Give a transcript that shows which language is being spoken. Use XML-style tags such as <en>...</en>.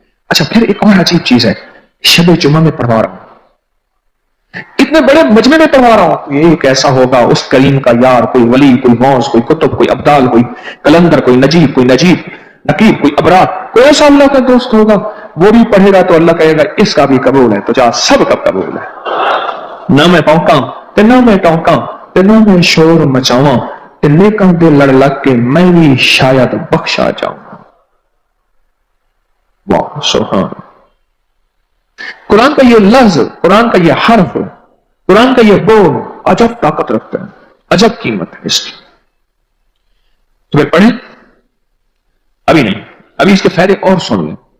<ur>اچھا پھر ایک اور عجیب چیز ہے، شب جمعہ میں پڑھوا رہا ہوں، اتنے بڑے مجمع میں پڑھوا رہا ہوں. یہ کیسا ہوگا اس کریم کا یار، کوئی ولی، کوئی غوث، کوئی کتب، کوئی ابدال، کوئی کلندر، کوئی نجیب، کوئی نجیب نقیب، کوئی ابرار، کوئی ایسا اللہ کا دوست ہوگا، وہ بھی پڑھے گا تو اللہ کہے گا اس کا بھی قبول ہے. تو جا سب کا قبول ہے.</ur> <pa>نہ میں پونکاں تے نہ میں ٹونکاں تے نہ میں شور مچاواں تے نیکاں دے لڑ لگ کے میں بھی شاید بخشا جاؤں.</pa> <ur>واہ سبحان. قرآن کا یہ لفظ، قرآن کا یہ حرف، قرآن کا یہ بول عجب طاقت رکھتا ہے، عجب قیمت ہے اس کی. تمہیں پڑھیں؟ ابھی نہیں، ابھی اس کے فائدے اور سن لیں.</ur>